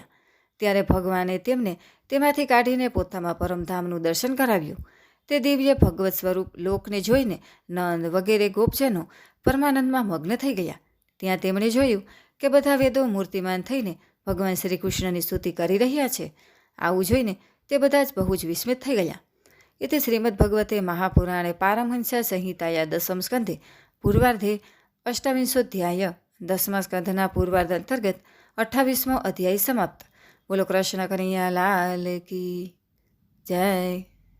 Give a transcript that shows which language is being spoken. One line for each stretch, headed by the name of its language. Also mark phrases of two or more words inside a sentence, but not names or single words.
Gujarati: ત્યારે ભગવાને તેમને તેમાંથી કાઢીને પોતામાં પરમધામનું દર્શન કરાવ્યું. તે દિવ્ય ભગવત સ્વરૂપ લોકને જોઈને નંદ વગેરે ગોપજનો પરમાનંદમાં મગ્ન થઈ ગયા. ત્યાં તેમણે જોયું કે બધા વેદો મૂર્તિમાન થઈને ભગવાન શ્રી કૃષ્ણની સ્તુતિ કરી રહ્યા છે. આવું જોઈને તે બધા જ બહુ જ વિસ્મિત થઈ ગયા.
Sanskrit: इति श्रीमद्भगवते महापुराणे पारमहंस्या संहिताया 10 स्कंधे पूर्वार्धे 28 10
Gujarati: સ્કંધના પૂર્વાર્ધ અંતર્ગત 28મો અધ્યાય સમાપ્ત।
Hindi: बोलो कृष्ण कन्हैया लाल की जय।